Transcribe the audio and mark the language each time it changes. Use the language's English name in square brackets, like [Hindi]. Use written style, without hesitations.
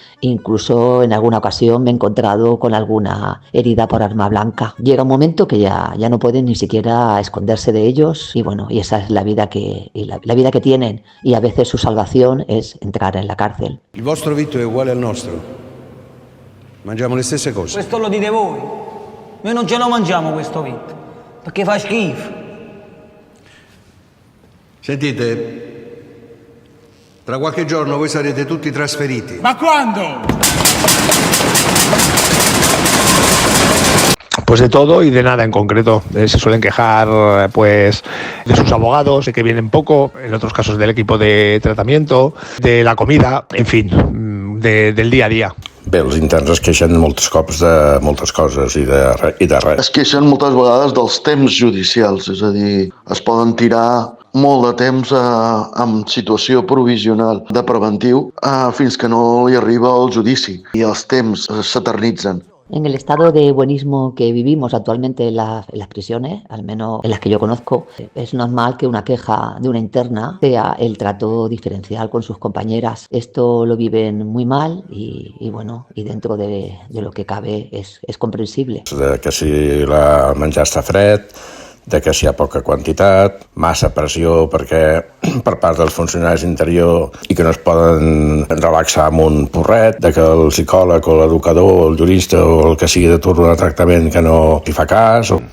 [Spanish] Incluso en alguna ocasión me he encontrado con alguna herida por arma blanca. Llega un momento que ya no pueden ni siquiera esconderse de ellos y esa es la vida la vida que tienen, y a veces su salvación es entrar en la cárcel. [Italian] Il vostro vitto è uguale al nostro. Mangiamo le stesse cose. Questo lo dite voi. Noi non ce lo mangiamo questo vitto, perché fa schifo. Sentite, tra qualche giorno voi sarete tutti trasferiti. Ma quando? [Spanish] Pues de todo y de nada en concreto. Se suelen quejar pues de sus abogados, de que vienen poco, en otros casos del equipo de tratamiento, de la comida, en fin, del día a día. [Catalan] Bé, els interns es queixen molts cops de moltes coses i de res. Es queixen moltes vegades dels temps judicials, és a dir, es poden tirar molt de temps en situació provisional de preventiu fins que no hi arriba el judici i els temps s'eternitzen. [Spanish] En el estado de buenismo que vivimos actualmente en las prisiones, al menos en las que yo conozco, es normal que una queja de una interna sea el trato diferencial con sus compañeras. Esto lo viven muy mal y dentro de lo que cabe es comprensible. [Catalan] De que si el menjar està fred, de que si hi ha poca quantitat, massa pressió per part dels funcionaris d'interior i que no es poden relaxar amb un porret, de que el psicòleg o l'educador o el jurista o el que sigui de turno de tractament que no hi fa cas.